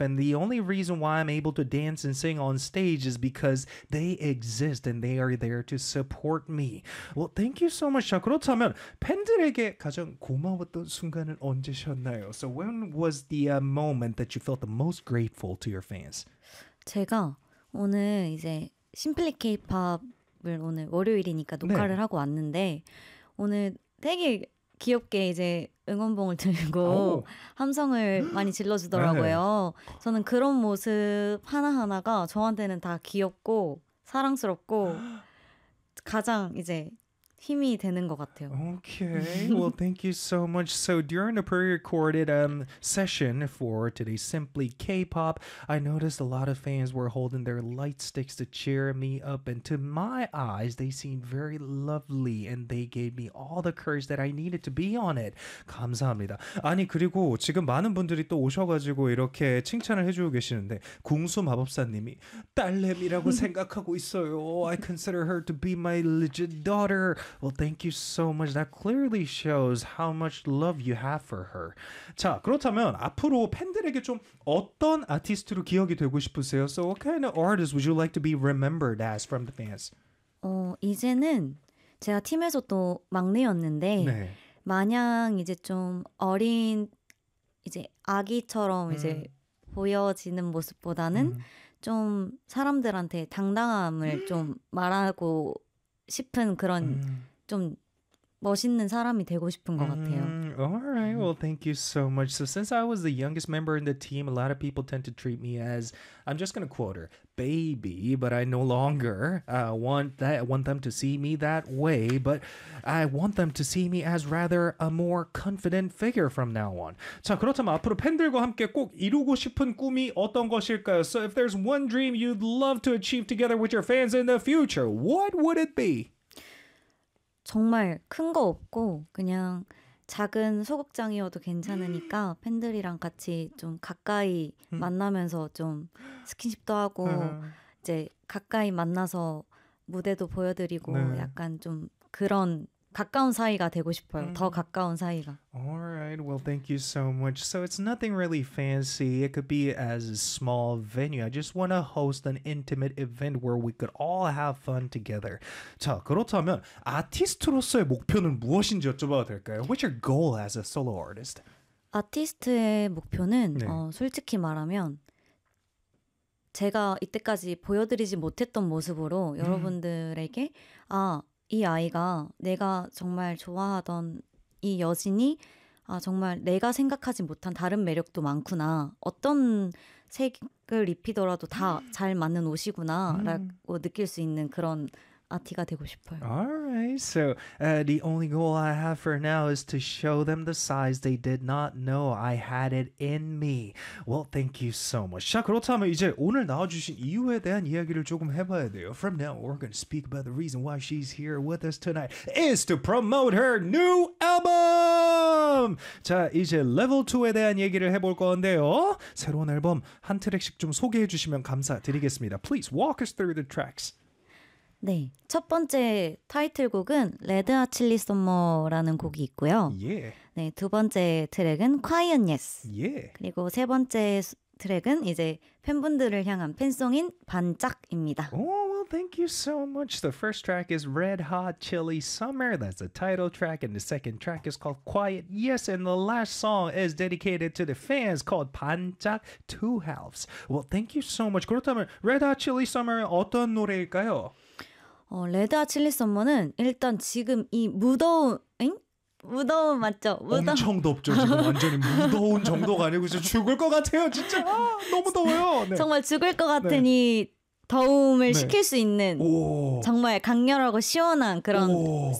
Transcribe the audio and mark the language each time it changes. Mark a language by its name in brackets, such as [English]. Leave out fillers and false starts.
[English] And the only reason why I'm able to dance and sing on stage is because they exist and they are there to support me. Well, thank you so much, [Korean] 자, 그렇다면 팬들에게 가장 고마웠던 순간은 언제셨나요? [English] So when was the moment that you felt the most grateful to your fans? [Korean] 제가 오늘 이제 심플리 케이팝 오늘 월요일이니까 녹화를 네. 하고 왔는데 오늘 되게 귀엽게 이제 응원봉을 들고 오. 함성을 많이 질러주더라고요. 네. 저는 그런 모습 하나하나가 저한테는 다 귀엽고 사랑스럽고 가장 이제 힘이 되는 것 같아요. [English] Okay. Well, thank you so much. So during the pre-recorded session for today's Simply K-pop, I noticed a lot of fans were holding their light sticks to cheer me up. And to my eyes, they seemed very lovely. And they gave me all the courage that I needed to be on it. [Korean] 감사합니다. 아니, 그리고 지금 많은 분들이 또 오셔가지고 이렇게 칭찬을 해주고 계시는데 궁수 마법사님이 딸내미라고 생각하고 있어요. [English] I consider her to be my legit daughter. Well, thank you so much. That clearly shows how much love you have for her. [Korean] 자, 그렇다면 앞으로 팬들에게 좀 어떤 아티스트로 기억이 되고 싶으세요? [English] So what kind of artist would you like to be remembered as from the fans? [Korean] 이제는 제가 팀에서 또 막내였는데 네. 마냥 이제 좀 어린 이제 아기처럼 이제 보여지는 모습보다는 좀 사람들한테 당당함을 좀 말하고 싶은 그런 좀 멋있는 사람이 되고 싶은 것 같아요. [English] Alright, well, thank you so much. So since I was the youngest member in the team, a lot of people tend to treat me as, I'm just going to quote her, baby, but I no longer want them to see me that way, but I want them to see me as rather a more confident figure from now on. [Korean] 자, 그렇다면 앞으로 팬들과 함께 꼭 이루고 싶은 꿈이 어떤 것일까요? [English] So if there's one dream you'd love to achieve together with your fans in the future, what would it be? [Korean] 정말 큰 거 없고 그냥 작은 소극장이어도 괜찮으니까 팬들이랑 같이 좀 가까이 만나면서 좀 스킨십도 하고 이제 가까이 만나서 무대도 보여드리고 네. 약간 좀 그런 가까운 사이가 되고 싶어요. 더 가까운 사이가. [English] Alright, well, thank you so much. So it's nothing really fancy. It could be as a small venue. I just want to host an intimate event where we could all have fun together. [Korean] 자, 그렇다면 아티스트로서의 목표는 무엇인지 여쭤봐도 될까요? [English] What's your goal as a solo artist? [Korean] 아티스트의 목표는 네. 솔직히 말하면 제가 이때까지 보여드리지 못했던 모습으로 여러분들에게 아, 이 아이가 내가 정말 좋아하던 이 여진이 아 정말 내가 생각하지 못한 다른 매력도 많구나. 어떤 색을 입히더라도 다 잘 맞는 옷이구나 라고 느낄 수 있는 그런 아티가 되고 싶어요. [English] Alright, so the only goal I have for now is to show them the size they did not know I had it in me. Well, thank you so much. [Korean] 자, 그렇다면 이제 오늘 나와주신 이유에 대한 이야기를 조금 해봐야 돼요. [English] From now, we're going to speak about the reason why she's here with us tonight is to promote her new album! [Korean] 자, 이제 Level 2에 대한 얘기를 해볼 건데요. 새로운 앨범 한 트랙씩 좀 소개해 주시면 감사드리겠습니다. [English] Please walk us through the tracks. [Korean] 네, 첫 번째 타이틀곡은 Red Hot Chili Summer라는 곡이 있고요. [English] Yeah. [Korean] 네, 두 번째 트랙은 Quiet Yes. [English] Yeah. [Korean] 그리고 세 번째 트랙은 이제 팬분들을 향한 팬송인 반짝입니다. [English] Oh, well, thank you so much. The first track is Red Hot Chili Summer. That's the title track. And the second track is called Quiet Yes. And the last song is dedicated to the fans called 반짝 Two Halves. Well, thank you so much. [Korean] 그렇다면 [English] Red Hot Chili Summer [Korean] 어떤 노래일까요? 레드 핫 칠리 썸머는 일단 지금 이 무더운 엥? 무더운 맞죠? 무더운. 엄청 덥죠 지금 완전히 무더운 정도가 아니고 진짜 죽을 것 같아요 진짜 아, 너무 더워요 네. 정말 죽을 것 같으니 네. 더움을 네. 식힐 수 있는 오. 정말 강렬하고 시원한 그런 썸머